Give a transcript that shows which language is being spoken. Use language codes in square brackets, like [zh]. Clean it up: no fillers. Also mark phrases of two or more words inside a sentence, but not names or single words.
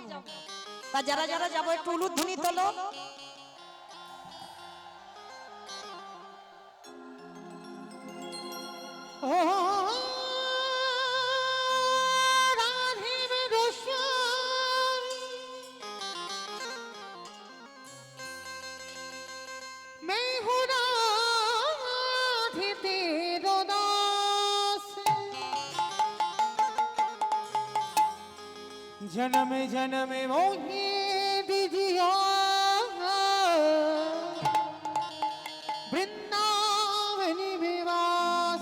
[bn] তা যারা যারা যাবো একটু উলুধ্বনি তোলো। [hi] ओ राधे मेरे श्याम, मैं हूँ राधे तेरो दास, जन्म जन्म मोहे दीजियो वृंदावनी में वास।